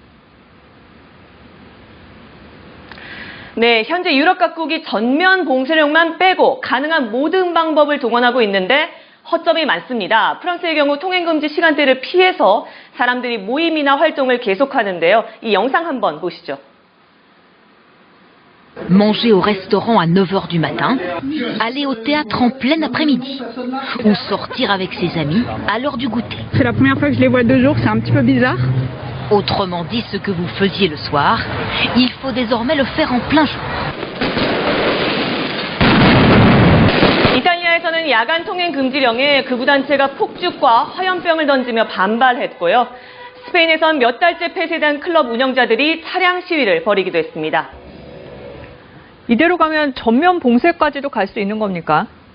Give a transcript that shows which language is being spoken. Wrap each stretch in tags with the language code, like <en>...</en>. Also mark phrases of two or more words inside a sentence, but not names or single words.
<ko>네, 현재 유럽 각국이 전면 봉쇄령만 빼고 가능한 모든 방법을 동원하고 있는데 허점이 많습니다. 프랑스의 경우 통행금지 시간대를 피해서 사람들이 모임이나 활동을 계속하는데요. 이 영상 한번 보시죠.</ko> <fr>Manger au restaurant à 9h du matin, aller au théâtre en plein après-midi ou sortir avec ses amis à l'heure du goûter. C'est la première fois que je les vois 2 jours, c'est un petit peu bizarre. Autrement dit, ce que vous faisiez le soir, il faut désormais le faire en plein jour.</fr> <ko>이탈리아에서는 야간 통행 금지령에 극우단체가 폭죽과 화염병을 던지며 반발했고요. 스페인에선 몇 달째 폐쇄된 클럽 운영자들이 차량 시위를 벌이기도 했습니다. 이대로 가면 전면 봉쇄까지도 갈 수 있는 겁니까?</ko>